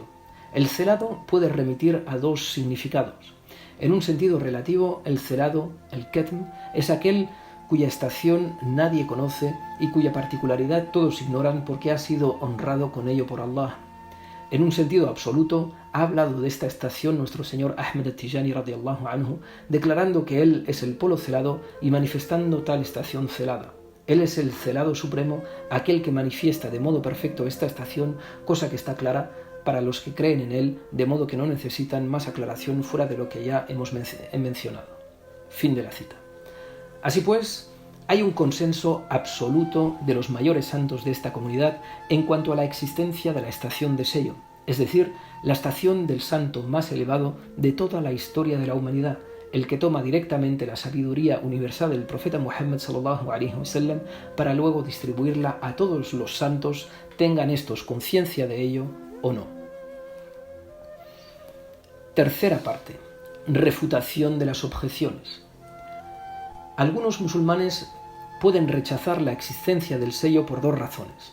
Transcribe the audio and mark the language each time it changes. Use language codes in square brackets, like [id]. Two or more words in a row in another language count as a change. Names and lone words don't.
[es] El celado puede remitir a dos significados. En un sentido relativo, el celado, el ketm, es aquel cuya estación nadie conoce y cuya particularidad todos ignoran porque ha sido honrado con ello por Allah. En un sentido absoluto, ha hablado de esta estación nuestro señor Ahmed al-Tijani [ar] رضي الله عنه, [es] declarando que él es el polo celado y manifestando tal estación celada. Él es el celado supremo, aquel que manifiesta de modo perfecto esta estación, cosa que está clara para los que creen en él, de modo que no necesitan más aclaración fuera de lo que ya hemos mencionado. Fin de la cita. Así pues, hay un consenso absoluto de los mayores santos de esta comunidad en cuanto a la existencia de la estación de sello, es decir, la estación del santo más elevado de toda la historia de la humanidad, el que toma directamente la sabiduría universal del profeta Muhammad [ar] صلى الله عليه وسلم [es] para luego distribuirla a todos los santos, tengan estos conciencia de ello o no. Tercera parte. Refutación de las objeciones. Algunos musulmanes pueden rechazar la existencia del sello por dos razones.